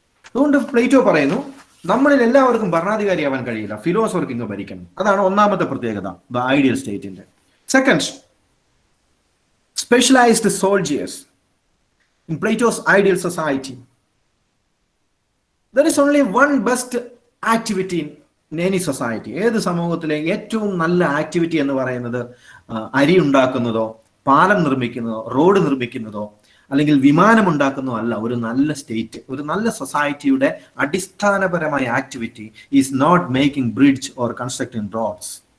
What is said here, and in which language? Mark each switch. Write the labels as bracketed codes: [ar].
[ml] അതുകൊണ്ട് പ്ലേറ്റോ പറയുന്നു, നമ്മളിൽ എല്ലാവർക്കും ഭരണാധികാരിയാവാൻ കഴിയില്ല, ഫിലോസഫർ കിങ് ഭരിക്കണം. അതാണ് ഒന്നാമത്തെ പ്രത്യേകത [en] The ideal സ്റ്റേറ്റിന്റെ. Second, specialized soldiers in Plato's ideal society. There is only one best activity in any society. [ml] ഏത് സമൂഹത്തിലെ ഏറ്റവും നല്ല ആക്ടിവിറ്റി എന്ന് പറയുന്നത് അരി ഉണ്ടാക്കുന്നതോ പാലം നിർമ്മിക്കുന്നതോ റോഡ് നിർമ്മിക്കുന്നതോ അല്ലെങ്കിൽ വിമാനം ഉണ്ടാക്കുന്നതോ അല്ല. ഒരു നല്ല സ്റ്റേറ്റ്, ഒരു നല്ല സൊസൈറ്റിയുടെ അടിസ്ഥാനപരമായ activity [en] Is not making bridge or constructing roads.